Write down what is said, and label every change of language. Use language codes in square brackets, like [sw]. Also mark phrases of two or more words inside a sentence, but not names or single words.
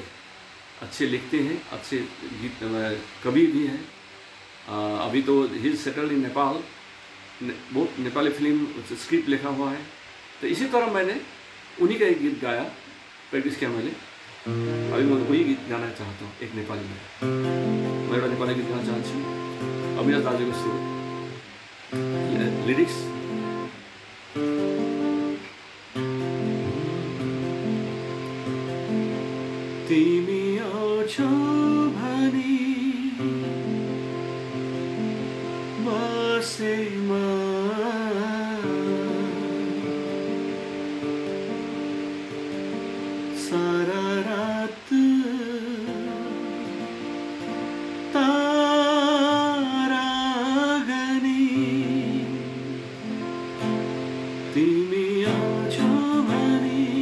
[hi] अच्छे लिखते हैं, अच्छे गीत कवि भी हैं. अभी तो [en] he is settled in Nepal, [hi] बहुत नेपाली [en] film script [hi] लिखा हुआ है. तो इसी तरह मैंने उन्हीं का एक गीत गाया, प्रैक्टिस किया मैंने। अभी मैं वही गीत गाना चाहता हूँ, एक नेपाली में। [ne] मैं एउटा नेपाली गीत गाना चाहन्छु, अविनाश दाजुको सुर, लिरिक्स। तिमी आउँछौ भनी बसेमा सारा रात तारा गनी तिमी आउँछौ भनी